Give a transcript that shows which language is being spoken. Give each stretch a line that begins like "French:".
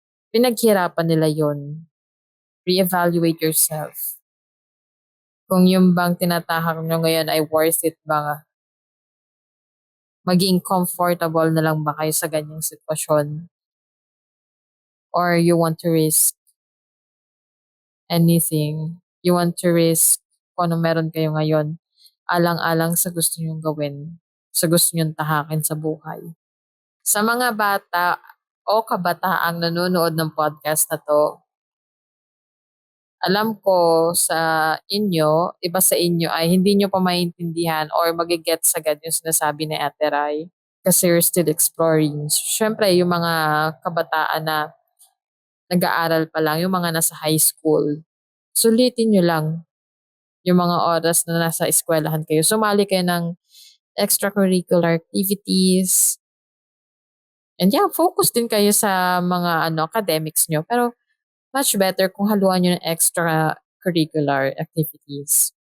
Filipino: Pinaghirapan nila yon.
English: Reevaluate yourself.
Filipino: Kung yung bang tinatahak nyo ngayon ay worth it ba, maging comfortable na lang ba kayo sa ganyang sitwasyon?
English: Or you want to risk anything? You want to risk
Filipino: kung ano meron kayo ngayon, alang-alang sa gusto nyong gawin, sa gusto nyong tahakin sa buhay. Sa mga bata o kabataang nanonood ng podcast na to, alam ko sa inyo, iba sa inyo ay hindi nyo pa maintindihan or magigets agad yung sinasabi ni Ate Rai kasi
English: you're still exploring.
Filipino: Siyempre, yung mga kabataan na nag-aaral pa lang, yung mga nasa high school, sulitin nyo lang yung mga oras na nasa eskwelahan kayo. Sumali kayo ng extracurricular activities. And yeah, focus din kayo sa mga academics nyo. Pero much better kung haluan nyo ng extracurricular activities.